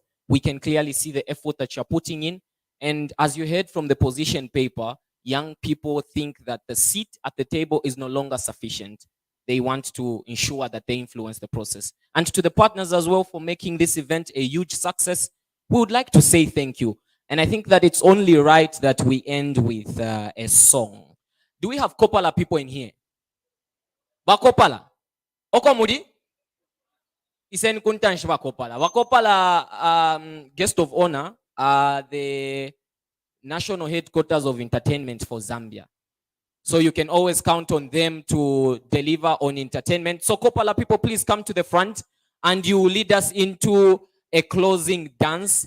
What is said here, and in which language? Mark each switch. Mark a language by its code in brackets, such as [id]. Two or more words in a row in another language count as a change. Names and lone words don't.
[en] We can clearly see the effort that you're putting in. And as you heard from the position paper, young people think that the seat at the table is no longer sufficient. They want to ensure that they influence the process. And to the partners as well for making this event a huge success, we would like to say thank you. And I think that it's only right that we end with a song. Do we have Kopala people in here? Bakopala? Okomudi? [bem] Isen kuntansh Bakopala. [en] Bakopala guest of honor are the national headquarters of entertainment for Zambia. So you can always count on them to deliver on entertainment. So Kopala people, please come to the front and you lead us into a closing dance.